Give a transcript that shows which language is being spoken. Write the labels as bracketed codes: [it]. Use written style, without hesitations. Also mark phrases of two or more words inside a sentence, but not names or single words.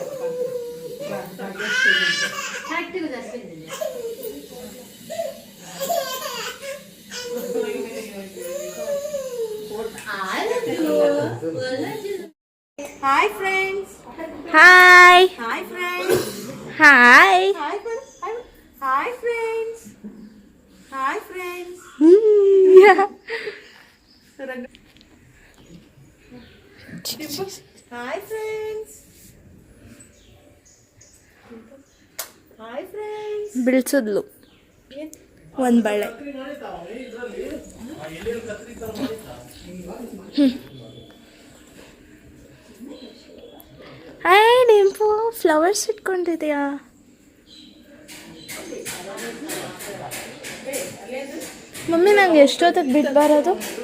[en] Hi friends. Hi. Hi friends. Hi. Hi friends. Hi friends. Hi friends. Yeah. Hi friends. Hi friends. [kn] ಬಿಳ್ಸಿದ್ಲು ಒಂದ್ ಬಳೆ. ಹಾಯ್ ಡಿಂಪು, ಫ್ಲವರ್ಸ್ ಇಟ್ಕೊಂಡಿದ್ಯಾ? ಮಮ್ಮಿ ನಂಗೆ ಎಷ್ಟೊತ್ತಿಗೆ ಬಿಟ್ಟು ಬರೋದು?